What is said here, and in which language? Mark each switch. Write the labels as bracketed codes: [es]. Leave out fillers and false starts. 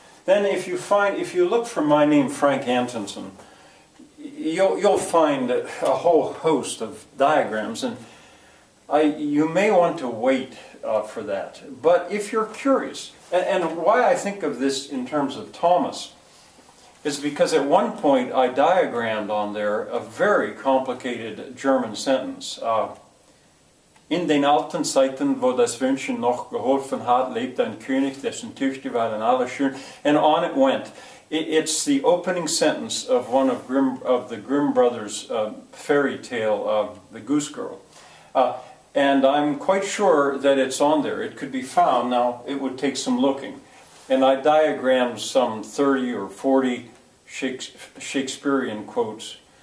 [en] Then if you look for my name, Frank Antonsen, you'll find a whole host of diagrams, and you may want to wait for that. But if you're curious, and why I think of this in terms of Thomas is because at one point I diagrammed on there a very complicated German sentence. [de] In den alten Zeiten, wo das Wünschen noch geholfen hat, lebte ein König, dessen Töchter waren alle schön, [en] and on it went. It's the opening sentence of one of the Grimm brothers' fairy tale, The Goose Girl. And I'm quite sure that it's on there. It could be found. Now, it would take some looking. And I diagrammed some 30 or 40 Shakespearean quotes.